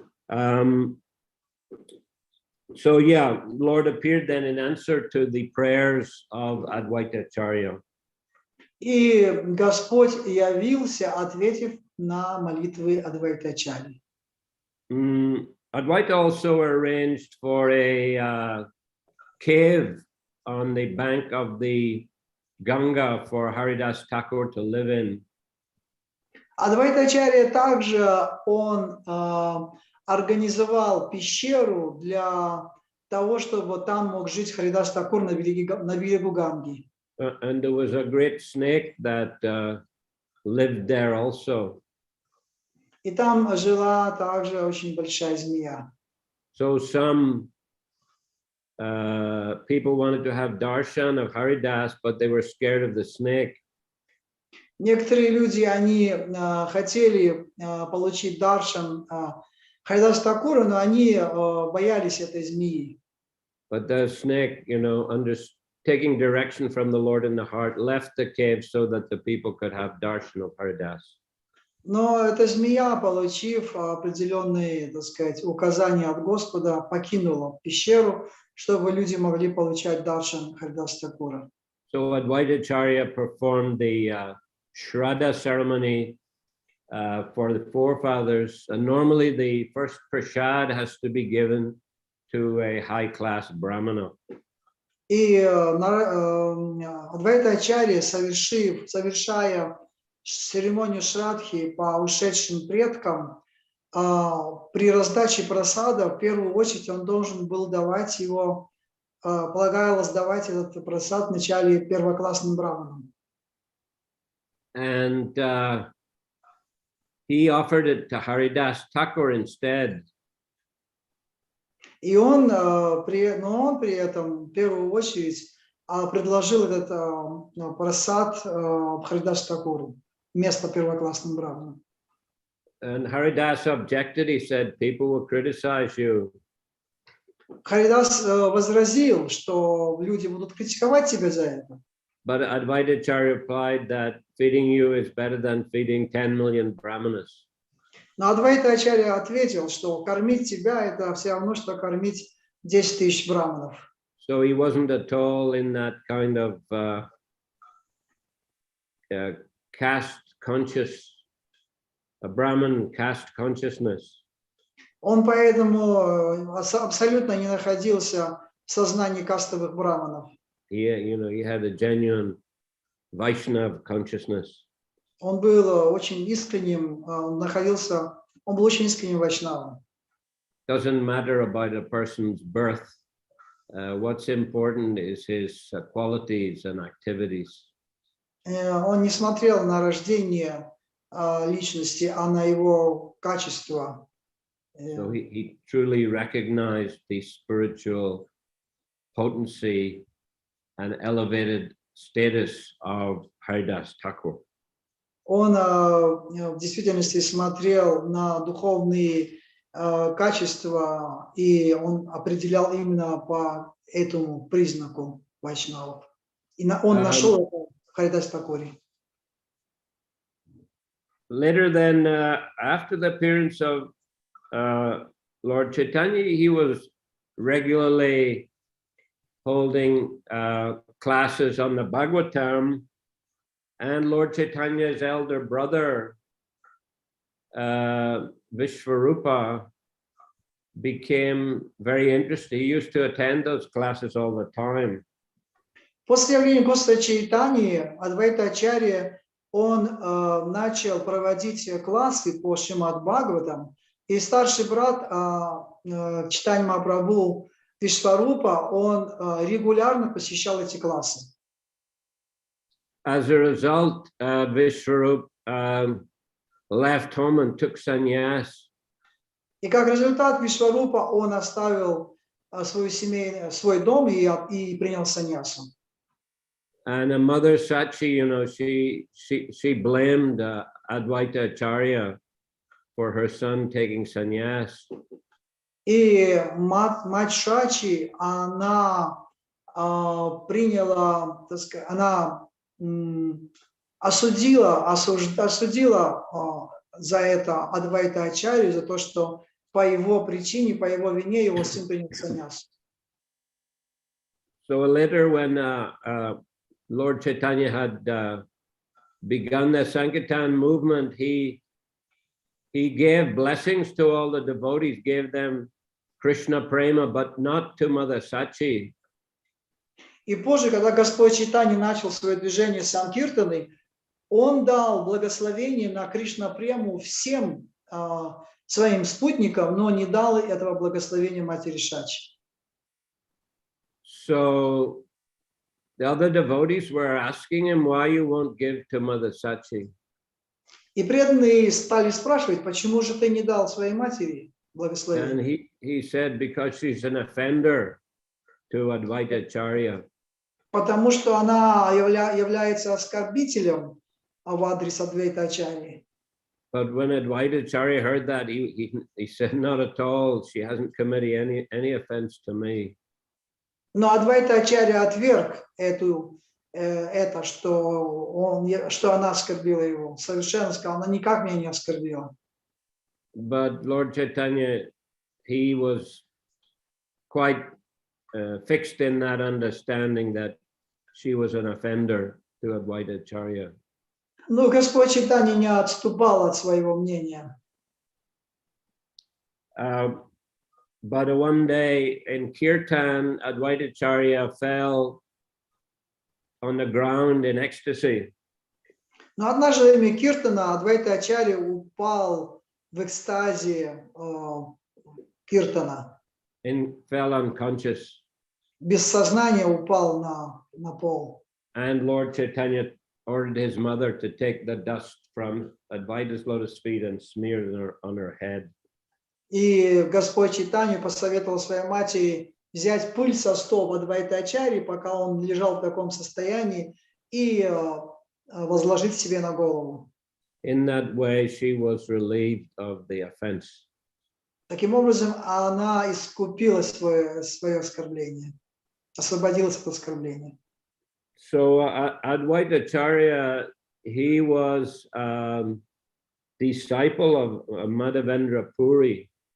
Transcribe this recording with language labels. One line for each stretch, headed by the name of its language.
English: So yeah, Lord appeared then in answer to the prayers of Advaita Acharya.
Russian: И Господь явился, ответив на молитвы Адвайта Ачарьи.
English: Advaita also arranged for a cave on the bank of the Ganga for Haridas Thakur to live in.
Russian: Адвайта Ачарья также он организовал пещеру для того, чтобы там мог жить Харидас Такур на берегу Ганги.
English: And there was a great snake that lived there also.
Russian: И там жила также очень большая змея.
English: So some people wanted to have darshan of Haridas, but they were scared of the snake.
Russian: Некоторые люди, они хотели получить даршан Харидас Такура, но они боялись этой змеи.
English: But the snake, taking direction from the Lord in the heart, left the cave so that the people could have darshan of Haridas.
Russian: Но эта змея, получив определенные, так сказать, указания от Господа, покинула пещеру, чтобы люди могли получать даршан Харидас Такура.
English: So Advaita Acharya performed the Shraddha ceremony for the forefathers, and normally the first prasad has to be given to a high-class brahmana.
Russian: И Адвайта Ачарья, совершая церемонию Шрадхи по ушедшим предкам, при раздаче прасада, в первую очередь, он должен был давать его, полагалось давать этот прасад вначале первоклассным браманам.
English: And he offered it to Haridas Thakur instead.
Russian: И он при этом в первую очередь предложил этот прасад Харидас Такуру вместо первоклассным браманам.
English: And Haridas objected. He said, "People will criticize you."
Russian: Харидас возразил, что люди будут критиковать тебя за это.
English: But Advaita Acharya replied that feeding you is better than feeding 10 million brahmanas.
Russian: Но Адвайта Ачарья ответил, что кормить тебя – это все равно, что кормить 10 тысяч браманов.
English: So he wasn't at all in that kind of caste conscious, a Brahman caste consciousness.
Russian: Он поэтому абсолютно не находился в сознании кастовых браманов.
English: He had a genuine Vaishnava consciousness.
Russian: Он был очень искренним, он был очень искренним вайшнавом.
English: Doesn't matter about a person's birth. What's important is his qualities and activities.
Russian: Он не смотрел на рождение личности, а на его качества.
English: So he truly recognized the spiritual potency and elevated status of Haridas Thakur.
Russian: Он в действительности смотрел на духовные качества, и он определял именно по этому признаку вайшнавов. И он нашел это в Харидас Такуре.
English: Later then, after the appearance of Lord Chaitanya, he was regularly holding classes on the Bhagavatam, and Lord Chaitanya's elder brother, Vishvarupa, became very interested. He used to attend those classes all the time.
Russian: После явления Господа Чайтаньи, Адвайта Ачарья, он начал проводить классы по Шримад Бхагаватам, и старший брат Чайтанья Махапрабху Вишварупа, он регулярно посещал эти классы.
English: As a result, Vishwarup left home and took sannyas.
Russian: И как результат Вишварупа, он оставил свой дом и принял саньясу.
English: And a mother Sachi, she blamed Advaita Acharya for her son taking sannyas.
Russian: И мать Шачи, она приняла, так сказать, она осудила за это Адвайта Ачарью, за то, что по его причине, по его вине его сын принял саньяс.
English: So later when Lord Chaitanya had begun the Sankirtan movement, he gave blessings to all the devotees, gave them Krishna Prema, but not to Mother Sachi.
Russian: И позже, когда Господь Чайтанья начал свое движение Санкиртаны, он дал благословение на Кришна Прему всем своим спутникам, но не дал этого благословения матери Шачи.
English: So the other devotees were asking him, why you won't give to Mother Sachi?
Russian: И преданные стали спрашивать, почему же ты не дал своей матери благословение?
English: And he said, because she's an offender to Advaita Acharya.
Russian: Потому что она является оскорбителем в адрес Адвайта Ачарьи.
English: But when Advaita Acharya heard that, he said, not at all. She hasn't committed any offense to me.
Russian: Но Адвайта Ачарья отверг это, что она оскорбила его. Совершенно сказал, она никак меня не оскорбила.
English: But Lord Chaitanya, he was quite fixed in that understanding that she was an offender to Advaita Acharya.
Russian: Но Господь Чайтанья не отступал от своего мнения.
English: But one day in Kirtan, Advaita Acharya fell on the ground in ecstasy.
Russian: Но однажды во время Киртана Адвайта Ачарья упал в экстазе Киртана.
English: And fell unconscious.
Russian: Без сознания упал на пол.
English: And Lord Chaitanya ordered his mother to take the dust from Advaita's lotus feet and smear it on her head.
Russian: И Господь Чайтанья посоветовал своей матери взять пыль со стоп Адвайта Ачарьи, пока он лежал в таком состоянии, и возложить себе на голову.
English: In that way, she was relieved of the offense.
Russian: Таким образом, она искупила свое оскорбление, освободилась от оскорбления.
English: So Advaita Acharya, he was disciple of Madhavendra Puri.